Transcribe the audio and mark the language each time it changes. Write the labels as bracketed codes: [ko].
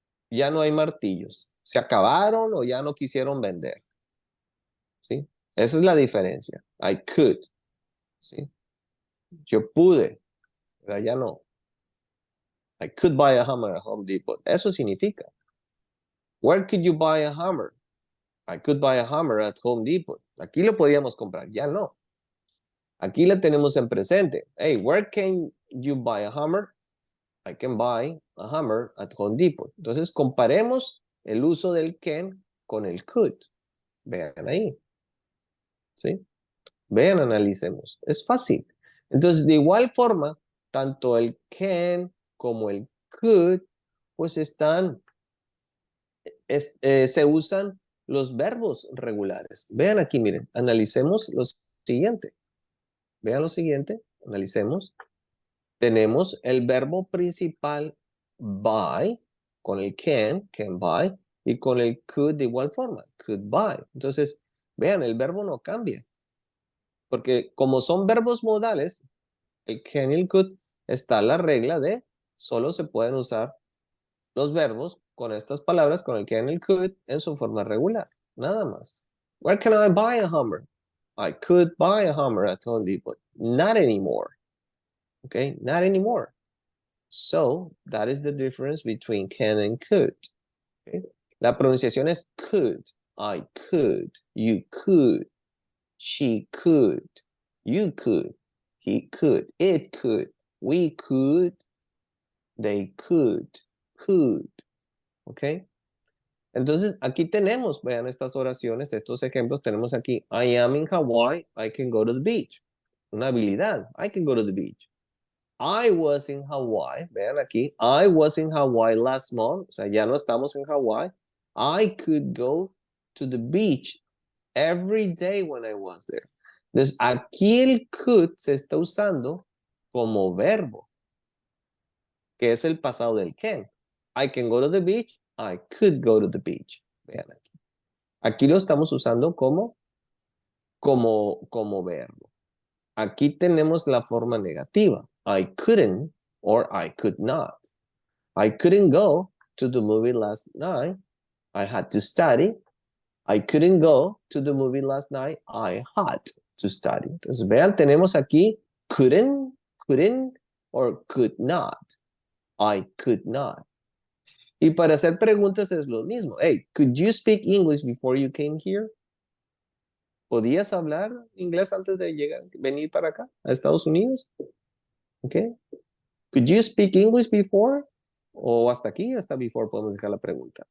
[es] Ya no hay martillos. Se acabaron o ya no quisieron vender. ¿Sí? Esa es la diferencia. [en] I could. [es] ¿Sí? Yo pude, pero ya no. [en] I could buy a hammer at Home Depot. [es] Eso significa. [en] Where could you buy a hammer? I could buy a hammer at Home Depot. [es] Aquí lo podíamos comprar, ya no. Aquí la tenemos en presente. [en] Hey, where can you buy a hammer? I can buy a hammer at Home Depot. [es] Entonces comparemos el uso del can con el could. Vean ahí. ¿Sí? Vean, analicemos. Es fácil. Entonces, de igual forma, tanto el can como el could, pues se usan los verbos regulares. Vean aquí, miren, analicemos lo siguiente. Vean lo siguiente, analicemos. Tenemos el verbo principal buy, con el can buy, y con el could de igual forma, could buy. Entonces, vean, el verbo no cambia. Porque como son verbos modales, el can y el could, está la regla de solo se pueden usar los verbos con estas palabras, con el can y el could, en su forma regular. Nada más. [en] Where can I buy a hammer? I could buy a hammer at Home Depot. Not anymore. Okay, not anymore. So, that is the difference between can and could. Okay? [es] La pronunciación es could. [en] I could. You could. She could. You could. He could. It could. We could. They could. Could. ¿Ok? [es] Entonces, aquí tenemos, vean estas oraciones, estos ejemplos, tenemos aquí, [en] I am in Hawaii, I can go to the beach. [es] Una habilidad, [en] I can go to the beach. I was in Hawaii, [es] vean aquí, [en] I was in Hawaii last month, [es] o sea, ya no estamos en Hawaii. [en] I could go to the beach every day when I was there. [es] Entonces, aquí el could se está usando como verbo, que es el pasado del can. [en] I can go to the beach, I could go to the beach. [es] Vean aquí. Aquí lo estamos usando como verbo. Aquí tenemos la forma negativa. [en] I couldn't or I could not. I couldn't go to the movie last night. I had to study. I couldn't go to the movie last night. I had to study. [es] Entonces, vean, tenemos aquí [en] couldn't or could not. I could not. [es] Y para hacer preguntas es lo mismo. [en] Hey, could you speak English before you came here? [es] ¿Podías hablar inglés antes de venir para acá, a Estados Unidos? [en] Okay. Could you speak English before? [es] O hasta aquí, hasta before podemos dejar la pregunta.